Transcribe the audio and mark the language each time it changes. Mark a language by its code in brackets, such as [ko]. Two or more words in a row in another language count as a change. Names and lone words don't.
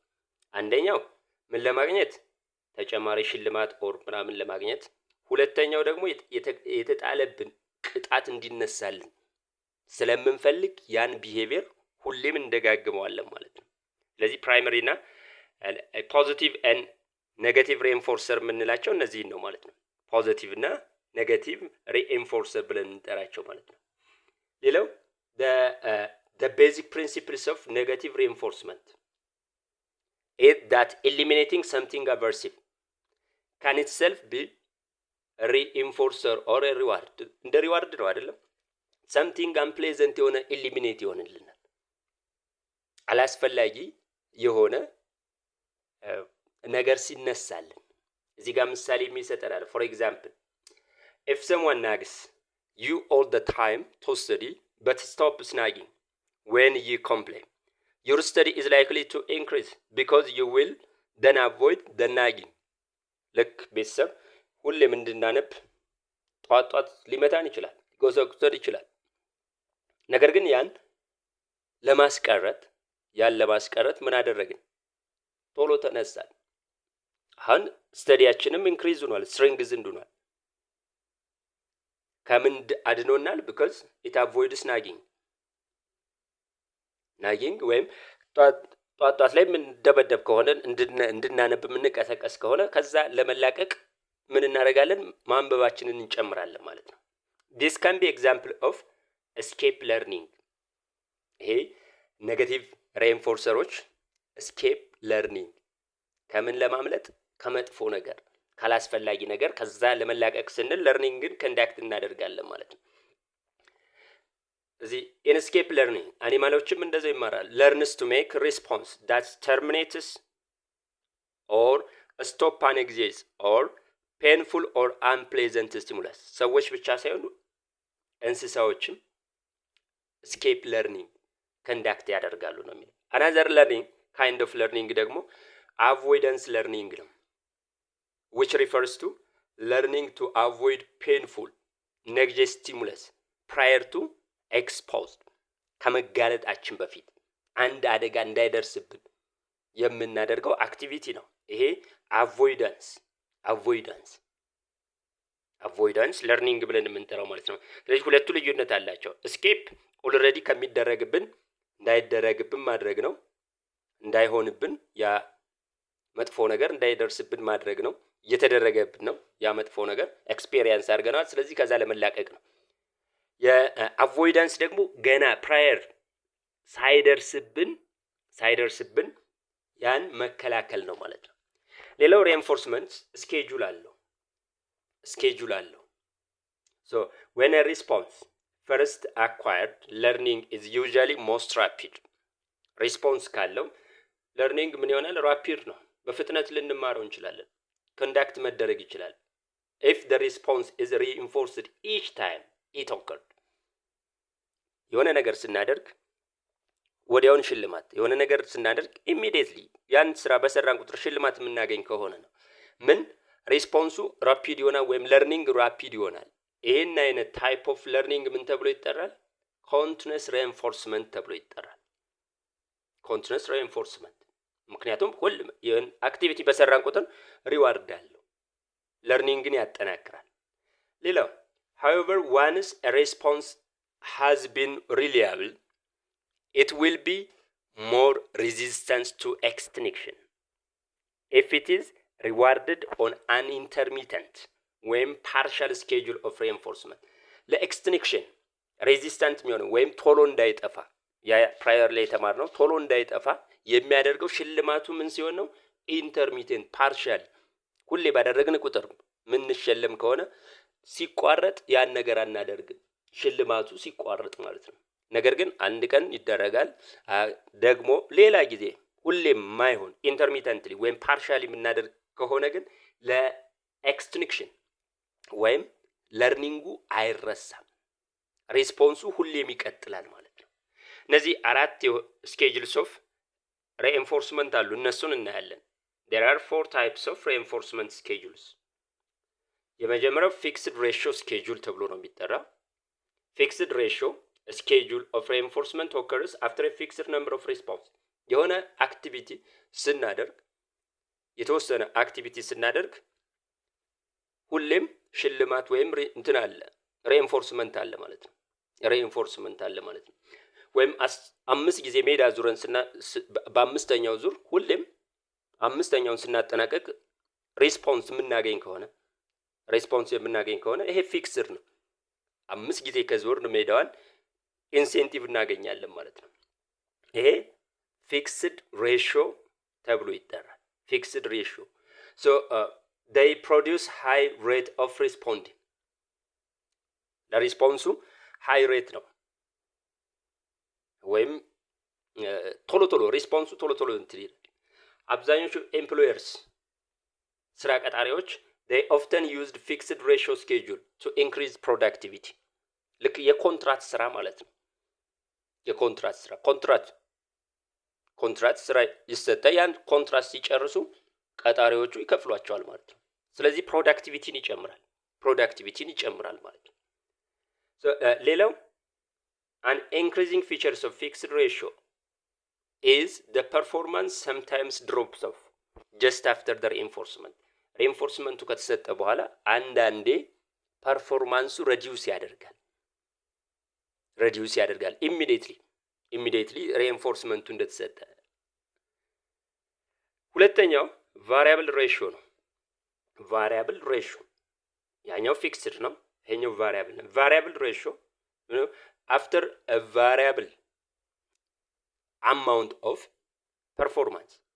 [am] አንደኛው ምን ለማግኘት ተጨማሪ ሽልማት ኦር ምናምን ለማግኘት፣ ሁለተኛው ደግሞ የተጣለብን ቅጣት እንዲነሳልን ስለምንፈልግ ያን ቢሄቪየር ሁሌም እንደጋግመዋለን ማለት ነው። ስለዚህ ፕራይመሪ እና [en] positive and negative reinforcer [am] የምንላቸው እነዚህን ነው ማለት ነው። ፖዚቲቭ እና [en] negative reinforcer [am] ብለን እንጠራቸው ማለት ነው። ሌላው [en] the basic principles of negative reinforcement is that eliminating something aversive can itself be reinforcer or reward [am] እንደ ሪዋርድ ነው አይደለም። [en] something unpleasant [am] የሆነ ኢሊሚኔት ይሆንልናል። አላስፈላጊ የሆነ ነገር ሲነሳልን እዚህ ጋር ምሳሌ የሚሰጠናል። [en] for example if someone nags you all the time to study but stops nagging when you complain your study is likely to increase because you will then avoid the nagging። [am] ልክ ቤተሰብ ሁሌም እንድናነብ ጧት ሊመታን ይችላል፣ ሊጎሰጉሰን ይችላል። ነገር ግን ያን ለማስቀረት ምን አደረግን? ቶሎ ተነሳን። አሁን ስተዲያችንም ኢንክሪዝ ሆኗል፣ ስትሬንግዝ እንዱኗል። ከምን አድኖናል? [en] because it avoids nagging [am] ወይም ጧት ላይ ምን ደበደብ ከሆነ እንድናነብ የምንቀሰቀስ ከሆነ ከዛ ለመላቀቅ ምን እናደርጋለን? ማንበባችንን እንጨምራለን ማለት ነው። [en] this can be example of escape learning። [am] ይሄ [en] negative reinforcers escape learning [am] ከምን ለማምለጥ? ከመጥፎ ነገር፣ ካላስፈላጊ ነገር ከዛ ለመላቀቅ ስንል ለርኒንግን ኮንዳክት እናደርጋለን ማለት ነው። እዚህ [en] escape learning [am] አኒማሎችም እንደዛው ይማራል። [en] learns to make response that terminates or stop an exercise or painful or unpleasant stimulus። [am] ሰዎች ብቻ ሳይሆኑ እንስሳዎችም [en] escape learning [am] ኮንዳክት ያደርጋሉ ነው የሚለው። [en] another learning kind of learning ደግሞ avoidance learning ነው which refers to learning to avoid painful negative stimulus prior to exposed። [am] ከመጋለጣችን በፊት አንድ አደጋ እንዳይደርስብን የምናደርገው አክቲቪቲ ነው ይሄ [en] avoidance learning [am] ብለን የምንጠራው ማለት ነው። ስለዚህ ሁለቱ ልዩነት አላቸው። [en] escape already [am] ከሚደረግብን እንዳይደረግብን ማድረግ ነው፣ እንዳይሆንብን ያ መጥፎ ነገር እንዳይደርስብን ማድረግ ነው። እየተደረገብን ነው ያ መጥፎ ነገር ኤክስፒሪየንስ አድርገናል። ስለዚህ ከዛ ለመላቀቅ ነው። የአቮይዳንስ ደግሞ ገና ፕራየር ሳይደርስብን ያን መከላከል ነው ማለት ነው። ሌላው [en] reinforcement schedule [am] አለው። [en] so when a response first acquired learning is usually most rapid። [am] ሪስፖንስ ካለው ለርኒንግ ምን ይሆናል? ራፒድ ነው፣ በፍጥነት ልንማረው እንችላለን፣ ኮንዳክት መደረግ ይችላል። [en] if the response is reinforced each time it occurred። [am] የሆነ ነገር ስናደርግ ወዲያውን ሽልማት፣ የሆነ ነገር ስናደርግ immediately ያን ስራ በሰራን ቁጥር ሽልማት የምናገኝ ከሆነ ነው ምን ሪስፖንሱ ራፒድ ይሆናል ወይም ለርኒንግ ራፒድ ይሆናል። ይሄን አይነት [en] type of learning [am] ምን ተብሎ ይጠራል? [en] continuous reinforcement [am] ተብሎ ይጠራል። [en] continuous reinforcement [am] ምክንያቱም ሁሉም ይሄን አክቲቪቲ በሰራን ቁጥር ሪዋርድ አለው፣ ለርኒንግን ያጠናክራል። ሌላው [en] however once a response has been reliable it will be more resistant to extinction if it is rewarded on an intermittent ወይም partial schedule of reinforcement። extinction resistant [am] የሚሆነው ወይም ቶሎ እንዳይጠፋ ያ ፕራየር ላይ የተማርነው ቶሎ እንዳይጠፋ የሚያደርገው ሽልማቱ ምን ሲሆን ነው? [en] intermittent partial። [am] ሁሌ ባደረግን ቁጥር ምን እንሸለም ከሆነ ሲቋረጥ ያን ነገር አናደርግም፣ ሽልማቱ ሲቋረጥ ማለት ነው። ነገር ግን አንድ ቀን ይደረጋል፣ ደግሞ ሌላ ጊዜ ሁሌም ማይሆን ኢንተርሚተንትሊ ወይም ፓርሻሊ የምናደርግ ከሆነ ግን ለኤክስቲንክሽን ወይም ለርኒንጉ አይረሳም፣ ሪስፖንሱ ሁሌም ይቀጥላል ማለት ነው። እነዚህ አራት [en] schedules of reinforcement [am] አሉ፣ እነሱን እናያለን። [en] there are 4 types of reinforcement schedules። የመጀመሪያው fixed ratio schedule [am] ተብሎ ነው የሚጠራው። [en] fixed ratio schedule of reinforcement occurs after a fixed number of response። [am] የሆነ አክቲቪቲ ስናደርግ የተወሰነ አክቲቪቲ ስናደርግ ሁሌም ሽልማት ወይም እንትን አለ፣ ሪኢንፎርስመንት አለ ማለት ነው። ወይም 5 ጊዜ ሜዳ ዙረን በአምስተኛው ዙር ሁሌም አምስተኛውን ስናጠናቀቅ ሪስፖንስ የምናገኝ ከሆነ ይሄ ፊክስድ ነው። 5 ጊዜ ከዞርን ሜዳዋን ኢንሴንቲቭ እናገኛለን ማለት ነው። ይሄ [en] fixed ratio [am] ተብሎ ይጠራል። [en] fixed ratio they produce high rate of responding [am] ለሪስፖንሱ [en] high rate [am] ነው ወይም ቶሎ ሪስፖንሱ ቶሎ እንትን ይላል አብዛኞቹ ኤምፕሎየርስ ስራ ቀጣሪዎች [en] they often used fixed ratio schedule to increase productivity [am] ልክ የኮንትራት ስራ ማለት ነው የኮንትራት ስራ ኮንትራት ስራ ይሰጣል ያን ኮንትራት ሲጨርሱ ቀጣሪዎቹ ይከፍሏቸዋል ማለት ነው ስለዚህ ፕሮዳክቲቪቲን ይጨምራል ማለት ነው so ሌላው [en] an increasing features of fixed ratio is the performance sometimes drops off just after the reinforcement [am] ከተሰጠ በኋላ አንዳንዴ ፐርፎርማንሱ reduce [en] ያደርጋል immediately reinforcement [am] እንደተሰጠ ሁለተኛው [en] variable ratio ነው variable ratio ያኛው fixed [am] ነው ይሄኛው [en] variable ratio after a variable amount of performance